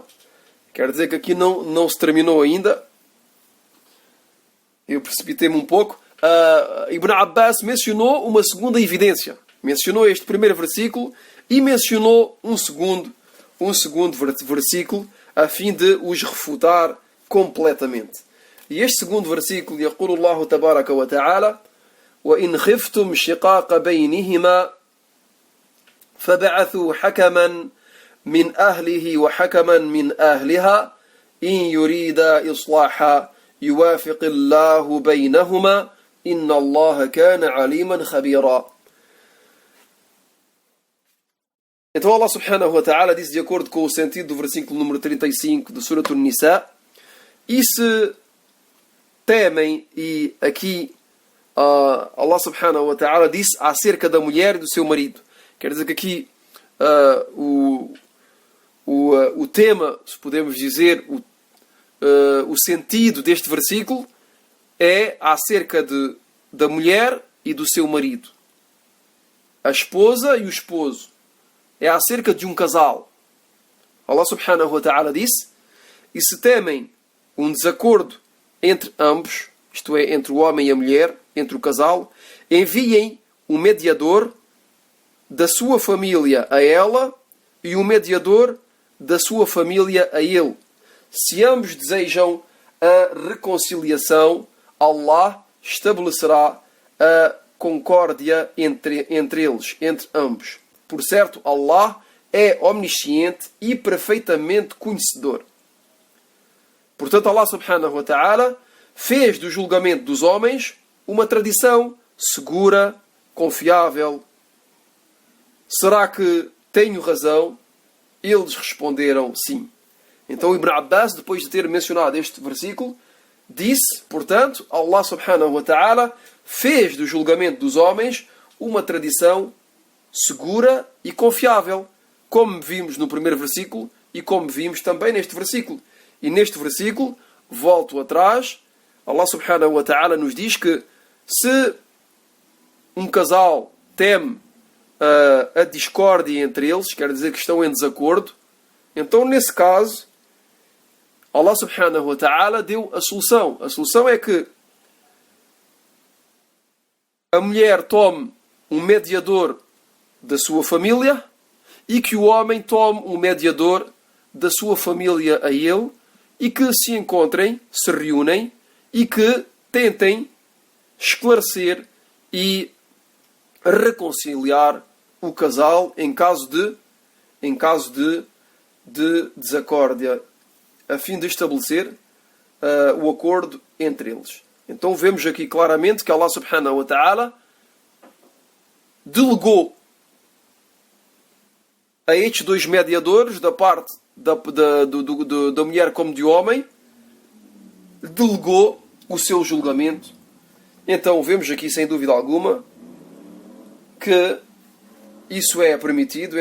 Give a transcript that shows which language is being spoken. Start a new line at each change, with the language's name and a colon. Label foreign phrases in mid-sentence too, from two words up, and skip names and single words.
Portuguese: Quer dizer que aqui não se terminou ainda. Eu precipitei-me um pouco. Ibn Abbas mencionou uma segunda evidência. Mencionou este primeiro versículo e mencionou um segundo versículo a fim de os refutar completamente. E este segundo versículo,
Arabic: يقول الله تبارك وتعالى: وإن خفتم شقاق بينهما فبعثوا حكما من أهله وحكما من أهلها إن يريدا إصلاحا يوافق الله بينهما إن الله كان عليما خبيرا.
Portuguese: Então Allah
Arabic: سبحانه وتعالى
Portuguese: diz, de acordo com o sentido do versículo número 35 de Surat An-Nisa: e se temem, e aqui Allah
Arabic: سبحانه وتعالى
Portuguese: disse acerca da mulher e do seu marido. Quer dizer que aqui o tema, se podemos dizer, o sentido deste versículo é acerca da mulher e do seu marido. A esposa e o esposo. É acerca de um casal. Allah
Arabic: سبحانه وتعالى
Portuguese: disse: e se temem um desacordo entre ambos, isto é, entre o homem e a mulher, entre o casal, enviem um mediador da sua família a ela e um mediador da sua família a ele. Se ambos desejam a reconciliação, Allah estabelecerá a concórdia entre eles, entre ambos. Por certo, Allah é omnisciente e perfeitamente conhecedor. Portanto, Allah
Arabic: سبحانه وتعالى
Portuguese: fez do julgamento dos homens uma tradição segura, confiável. Será que tenho razão? Eles responderam sim. Então Ibn Abbas, depois de ter mencionado este versículo, disse, portanto, Allah
Arabic: سبحانه وتعالى
Portuguese: fez do julgamento dos homens uma tradição segura e confiável, como vimos no primeiro versículo e como vimos também neste versículo. E neste versículo, volto atrás, Allah
Arabic: سبحانه وتعالى
Portuguese: nos diz que se um casal teme a discórdia entre eles, quer dizer que estão em desacordo, então nesse caso Allah
Arabic: سبحانه وتعالى
Portuguese: deu a solução. A solução é que a mulher tome um mediador da sua família e que o homem tome um mediador da sua família a ele, e que se encontrem, se reúnem e que tentem esclarecer e reconciliar o casal em caso de desacórdia, a fim de estabelecer o acordo entre eles. Então vemos aqui claramente que Allah
Arabic: سبحانه وتعالى
Portuguese: delegou a estes dois mediadores, da parte da mulher como do homem, delegou o seu julgamento. Então vemos aqui sem dúvida alguma que isso é permitido.